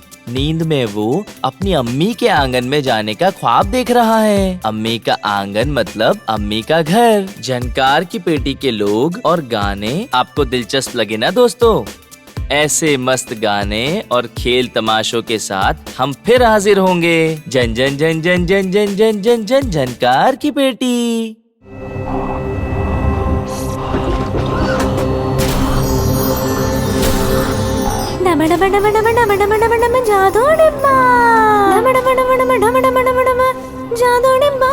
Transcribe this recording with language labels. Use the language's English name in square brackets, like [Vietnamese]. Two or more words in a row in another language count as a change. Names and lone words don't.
[Hindi] नींद में वो अपनी अम्मी के आंगन में जाने का ख्वाब देख रहा है। अम्मी का आंगन मतलब अम्मी का घर। झनकार की पेटी के लोग और गाने आपको दिलचस्प लगे ना दोस्तों? ऐसे मस्त गाने और खेल तमाशों के साथ हम फिर हाजिर होंगे। जन जन जन जन जन जन जन जन जन झनकार की पेटी। डम डम डम डम डम डम डम डम जादू डिब्बा, डम डम डम डम डम डम डम डम जादू डिब्बा।